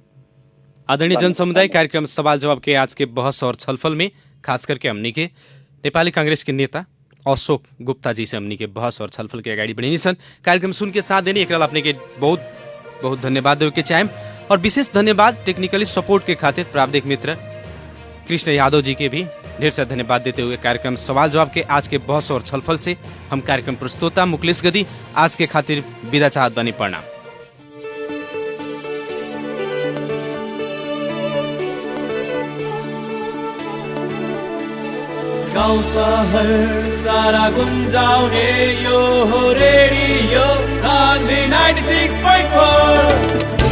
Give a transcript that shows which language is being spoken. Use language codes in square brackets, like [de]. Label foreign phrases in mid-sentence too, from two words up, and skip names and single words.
[bho] आदरणीय जन समुदाय कार्यक्रम सवाल जवाब के आज के बहस और छलफल में खास करके हमनी के नेपाली कांग्रेस के नेता अशोक गुप्ता जी से हमनी के बहस और छलफल के अगाडि बढ़ी सन कार्यक्रम सुन के साथ देनी एकरा अपने के बहुत बहुत धन्यवाद देवे के चाहेम और विशेष धन्यवाद [en] technically support [bho] के खातिर प्राविधिक मित्र कृष्ण यादव जी के भी ढेर सारा धन्यवाद देते हुए कार्यक्रम सवाल जवाब के आज के बहस और छलफल से हम कार्यक्रम प्रस्तोता मुकलेश गदी आज के खातिर विदा चाहत बानी। प्रणाम। [ne] गाउँ सहर सारा गुन्जाउने यो हो रेडियो सान्वी 96.4